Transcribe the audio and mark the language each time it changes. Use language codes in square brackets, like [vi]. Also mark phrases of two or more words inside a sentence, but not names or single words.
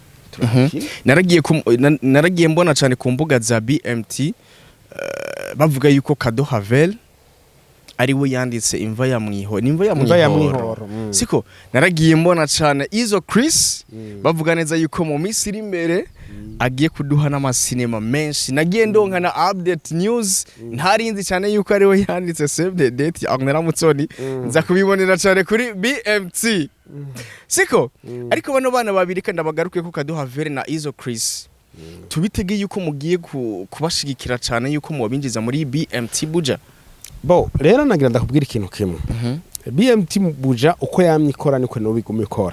[rn] naragiye mbona cyane ku mbuga za BMT bavuga yuko Kado Havere ari we yanditse imva ya mwihoro siko naragiye mbona cyane izo Chris bavuga neza yuko mu minsi iri imbere agiye kuduha n'amasinema menshi nagiye ndonka na [en] update news [rn] ntarinzi cyane yuko ari we yanditse save the date Agnera Mutsoni nza kubibonera cyane kuri BMT siko ariko bano bana babiri kandi abagaruke ko Kado Havere na izo Chris tubitege yuko mugiye kubashigikira cyane yuko mubinjiza muri BMT buja bo rero nagira ndakubwira ikintu kimwe BMT buja uko yamyikora niko no bigumikora